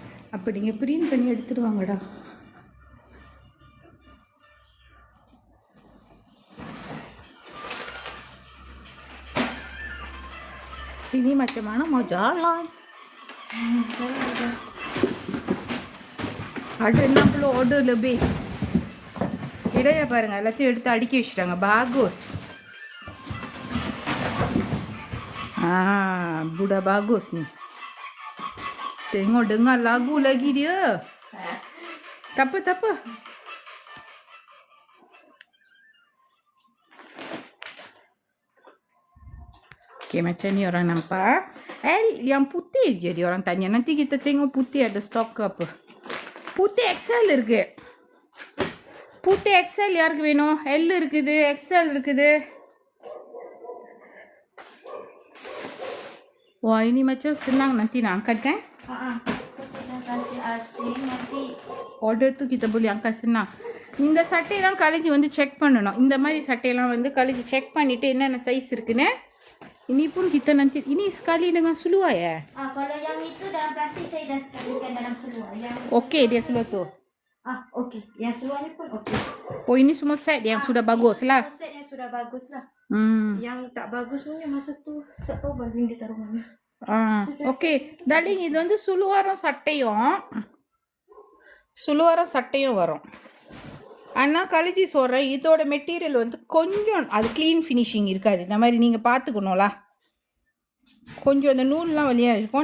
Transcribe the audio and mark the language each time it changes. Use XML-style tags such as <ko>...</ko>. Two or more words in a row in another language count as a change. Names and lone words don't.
<ta>அப்போ நீங்கள் பிரிண்ட் பண்ணி எடுத்துட்டு வாங்கடா.</ta> <ms>Ini macam mana mau jalan? Ada 60 order lebih.</ms> <ta>Idaya பாருங்க எல்லாத்தையும் எடுத்து அடுக்கி வச்சிட்டாங்க.</ta> <ms>Bagus. Budak bagus ni. Tengok dengar lagu lagi dia. Tak apa. Okay, macam ni orang nampak. Yang putih je dia orang tanya. Nanti kita tengok putih ada stok ke apa. Putih XL</ms> <ta>இருக்கு.</ta> <ms>Putih XL</ms> <ta>யாருக்கு வேணும்? L இருக்குது, XL இருக்குது.</ta> <ms>Wah, ini macam senang nanti nak angkat kan? Aku sudah kasih asing nanti. Order tu kita boleh angkat senang.</ms> <ta>இந்த சட்டையெல்லாம் காலேஜ் வந்து செக் பண்ணணும். இந்த மாதிரி சட்டையெல்லாம் வந்து காலேஜ் செக் பண்ணிட்டு என்னென்ன சைஸ் இருக்குன்னு.</ta> <ms>Ini pun kita nanti, ini sekali dengan seluar ya? Kalau yang itu dalam plastik saya dah sekalikan dalam seluar. Yang Okey dia seluar tu. okey. Yang seluar ni pun okey. Oh ini semua set yang sudah bagus lah. Set yang sudah bagus lah. Yang tak bagus punya masa tu tak tahu baru dia taruh mana.</ms> <en>okay darling</en> <ta>இது வந்து சுலுவாரம் சட்டையும் வரும். ஆனால் கழிச்சி சொல்கிறேன் இதோட மெட்டீரியல் வந்து கொஞ்சம் அது</ta> <en>clean finishing</en> <ta>இருக்காது. இந்த மாதிரி நீங்கள் பார்த்துக்கணும்ல. கொஞ்சம் அந்த நூல்லாம் வழியாக இருக்கும்.</ta>